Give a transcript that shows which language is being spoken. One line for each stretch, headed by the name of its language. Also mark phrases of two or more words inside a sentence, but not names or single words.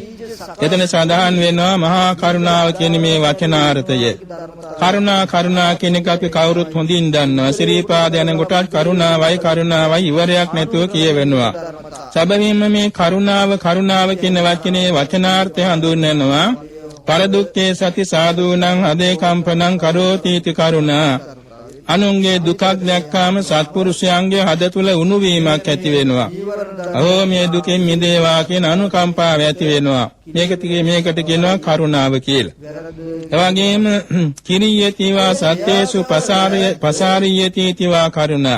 Sinhala: එතන සඳහන් වෙනවා මහා කරුණාව කියන මේ වචනාර්ථය. කරුණා කියන එක අපි කවුරුත් හොඳින් දන්නවා. ශ්‍රීපාද යන කොටත් කරුණාවයි ඉවරයක් නැතුව කියවෙනවා. සැබවින්ම මේ කරුණාව කියන වචනේ වචනාර්ථය හඳුන්වනවා.
Pali: පරදුක්ඛේ සති සාධූනං හදේ කම්පනං කරෝති इति කරුණා.
Sinhala: අනුන්ගේ දුකක් දැක්කාම සත්පුරුෂයන්ගේ හද තුල උණු වීමක් ඇති වෙනවා. අහෝ මේ දුකෙන් මිදේවා කියන අනුකම්පාව ඇති වෙනවා. මේකට කියනවා කරුණාව කියලා.
Pali: එවැගේම කිරියතිවා සත්‍යේසු පසාරියතිවා කරුණා.